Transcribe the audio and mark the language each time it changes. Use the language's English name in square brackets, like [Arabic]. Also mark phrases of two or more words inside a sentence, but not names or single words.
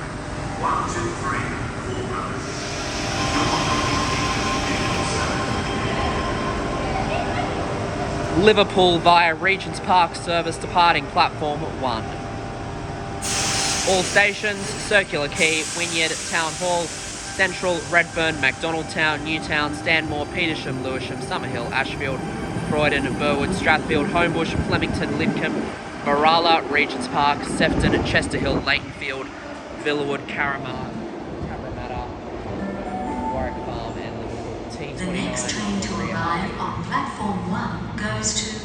[English] Liverpool via Regent's Park service departing platform 1. All stations: Circular Quay, Wynyard, Town Hall, Central, Redfern, Macdonaldtown, Newtown, Stanmore, Petersham, Lewisham, Summerhill, Ashfield, Croydon, Burwood, Strathfield, Homebush, Flemington, Lidcombe, Barala, Regent's Park, Sefton, Chester Hill, Leightonfield, Villawood, Cabramatta, Warwick Farm, and Liverpool. T29. The next train to arrive on platform 1 goes to